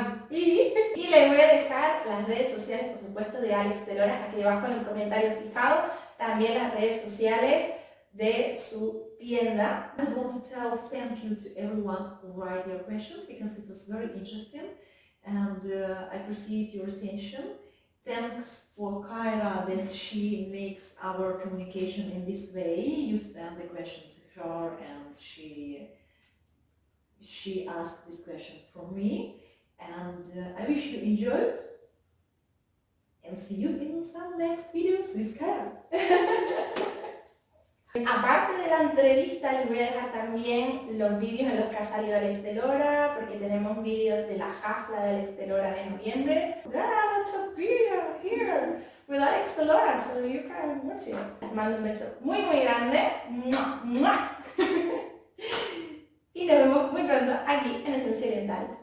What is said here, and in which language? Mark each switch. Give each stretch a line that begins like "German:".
Spanish: Y les voy a dejar las redes sociales, por supuesto, de Alex Delora aquí abajo en el comentario fijado. También las redes sociales de su tienda.
English: I want to tell thank you to everyone who write your questions because it was very interesting and I appreciate your attention. Thanks for Kyra that she makes our communication in this way. You send the question to her and she asked this question from me, and I wish you enjoyed and see you in some next videos with Kyra.
Spanish: Aparte de la entrevista, les voy a dejar también los vídeos en los que ha salido Alex Delora, porque tenemos vídeos de la jafla de Alex Delora de noviembre.
English: There are lots of videos here with Alex Delora, so you can watch it.
Spanish: Les mando un beso muy grande. ¡Mua, mua! Y nos vemos muy pronto aquí en Esencia Oriental.